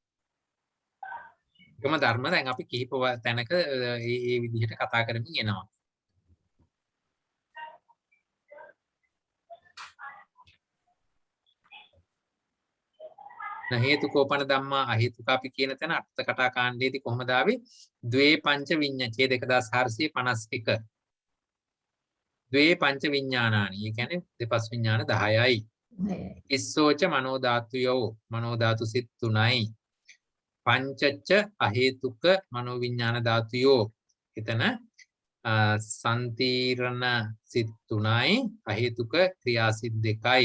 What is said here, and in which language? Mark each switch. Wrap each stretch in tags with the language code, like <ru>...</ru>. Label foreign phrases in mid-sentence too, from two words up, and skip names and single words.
<si>එකම ධර්ම දැන් අපි කිහිප තැනක මේ විදිහට කතා කරමින් එනවා.</si> <pi>න හේතුකෝපන ධම්මා අහේතුකාපි</pi> <si>කියන තැන අර්ථ කතා කාණ්ඩයේදී කොහොමද ආවේ?</si> <pi>ද්වේ පංච විඤ්ඤාචේ 2451. ද්වේ පංච විඤ්ඤාණානි.</pi> <si>ඒ කියන්නේ දෙපස් විඤ්ඤාණ 10යි.</si> <pi>ඉස්සෝච මනෝ ධාතුයෝ</pi> <si>මනෝ ධාතු සිත් 3යි.</si> <pi>පංචච්ච අහේතුක මනෝ විඤ්ඤාණ ධාතුයෝ.</pi> <si>එතන සම්තිරණ සිත් 3යි අහේතුක ක්‍රියා සිත් 2යි.</si>